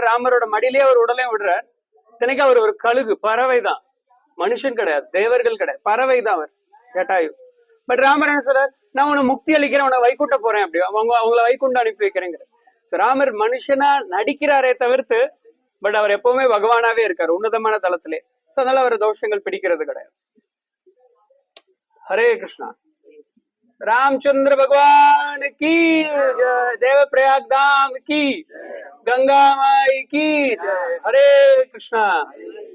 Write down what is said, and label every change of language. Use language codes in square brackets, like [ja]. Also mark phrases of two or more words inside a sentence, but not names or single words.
[ta] ராமரோட மடியிலேயே அவர் உடலையும் விடுறார். தினைக்கு அவர் ஒரு கழுகு, பறவை தான், மனுஷன் கிடையாது, தேவர்கள் கிடையாது, பறவை தான் அவர் ஜட்டாயு. பட் ராமர் என்ன சொல்றார், நான் உன்னை முக்தி அளிக்கிறேன், உன்னை வைகுண்ட போறேன், அப்படி அவங்கள வைகுண்டம் அனுப்பி வைக்கிறேங்கிற. ராமர் மனுஷனா நடிக்கிறாரே தவிர்த்து, பட் அவர் எப்பவுமே பகவானாவே இருக்காரு, உன்னதமான தளத்திலே. சோ அதனால அவர் தோஷங்கள் பிடிக்கிறது கிடையாது. [hi] हरे कृष्णा। रामचंद्र भगवान की जय, देव प्रयाग धाम की, गंगा माई की जय। हरे कृष्णा।